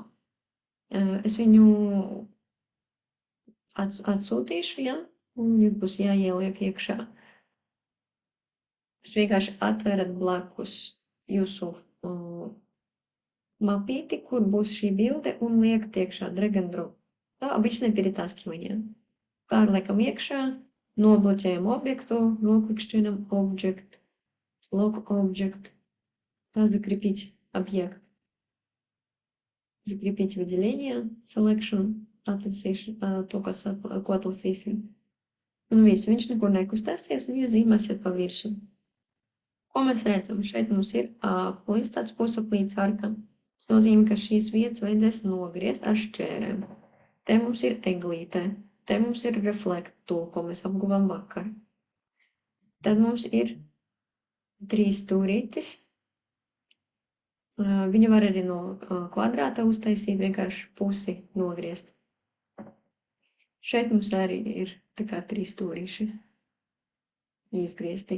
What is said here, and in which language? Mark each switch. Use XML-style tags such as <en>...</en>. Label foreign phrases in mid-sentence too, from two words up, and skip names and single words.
<lv>Es viņu atsūtīšu, ja? Un jums būs jāieliek iekšā. Jūs vienkārši atverat blakus jūsu mapīti, kur būs šī bilde, un liekat iekšā</lv> <en>drag and drop.</en> <ru>Обычно перетаскивание.</ru> <lv>Pārliekam iekšā, nobloķējam objektu, noklikšķinam</lv> <en>object, lock object,</en> <ru>закрепить объект. Закрепить выделение, selection, to,</ru> <lv>ko atlasīsim. Un visu, viņš nekur nekustēsies, un jūs zīmēsiet pa virsu. Ko mēs redzam? Šeit mums ir aplis, tāds pusaplīts arka. Tas nozīmē, ka šīs vietas vajadzēs nogriezt ar šķērēm. Te mums ir eglīte, te mums ir</lv> <en>reflect tool,</en> <lv>ko mēs apguvām vakar. Tad mums ir 3 stūrītis. Viņu var arī no kvadrāta uztaisīt, vienkārši pusi nogriezt. Šeit mums arī ir tā kā 3 stūrīši izgriezti.</lv>